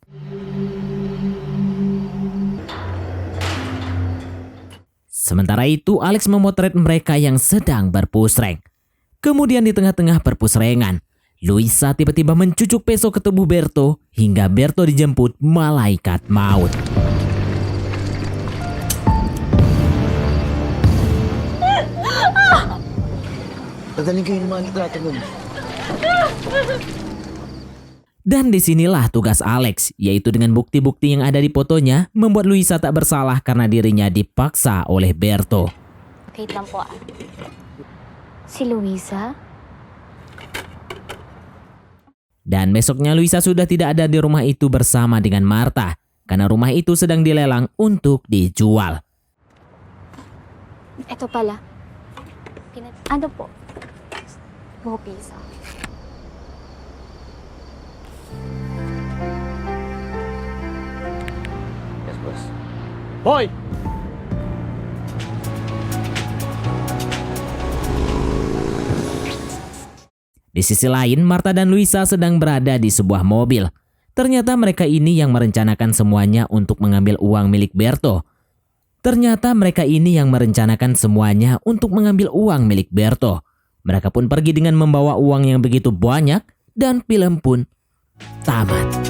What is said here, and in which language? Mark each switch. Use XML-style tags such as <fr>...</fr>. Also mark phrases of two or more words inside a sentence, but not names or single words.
<id>Sementara itu, Alex memotret mereka yang sedang berpusreng. Kemudian di tengah-tengah perpusrengan, Luisa tiba-tiba mencucuk peso ke tubuh Berto hingga Berto dijemput malaikat maut.</id> <tl>Dadaling kayo ng mga litrato nun.</tl> <id>Dan disinilah tugas Alex, yaitu dengan bukti-bukti yang ada di fotonya, membuat Luisa tak bersalah karena dirinya dipaksa oleh Berto.</id> <tl>Wait lang po. Si Luisa?</tl> <id>Dan besoknya Luisa sudah tidak ada di rumah itu bersama dengan Martha, karena rumah itu sedang dilelang untuk dijual.</id> <tl>Ito pala. Ano po? Bopisa.</tl> <en>Yes, boss. Hoy!</en> <id>Di sisi lain, Martha dan Luisa sedang berada di sebuah mobil. Ternyata mereka ini yang merencanakan semuanya untuk mengambil uang milik Berto. Mereka pun pergi dengan membawa uang yang begitu banyak dan film pun tamat.</id>